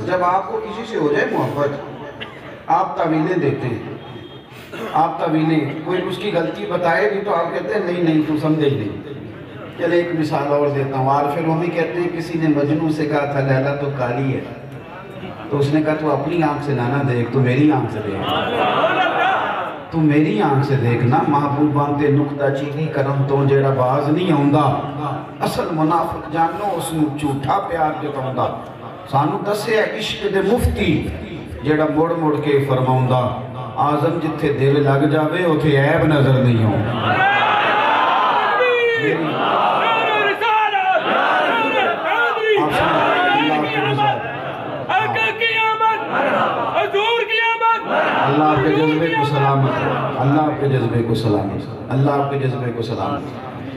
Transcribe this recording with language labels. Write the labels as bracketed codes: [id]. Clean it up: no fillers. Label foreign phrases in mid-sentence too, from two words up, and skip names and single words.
[ur] جب آپ کو کسی سے ہو جائے محبت, آپ تعویلیں دیتے ہیں, آپ تعویلیں, کوئی اس کی غلطی بتائے بھی تو آپ کہتے ہیں نہیں تو سمجھے نہیں. چلے ایک مثال اور دیتا ہوں. عارف رومی کہتے ہیں کسی نے مجنوں سے کہا تھا لیلا تو کالی ہے, تو اس نے کہا تو اپنی آنکھ سے نہ دیکھ, تو میری آنکھ سے دیکھ, تو میری آنکھ سے دیکھنا. [pa] محبوباں تے نقطہ چینی کرم تو جیڑا باز نہیں آؤندا, اصل منافق جانو اس نو جھوٹا پیار جتاؤندا. سانو دسے عشق دے مفتی جیڑا مڑ مڑ کے فرماؤندا, آزم جتھے دل لگ جاوے اتھے عیب نظر نہیں ہوں. [ur] اللہ آپ کے جذبے کو سلامت, اللہ آپ کے جذبے کو سلامت, اللہ آپ کے جذبے کو سلامت.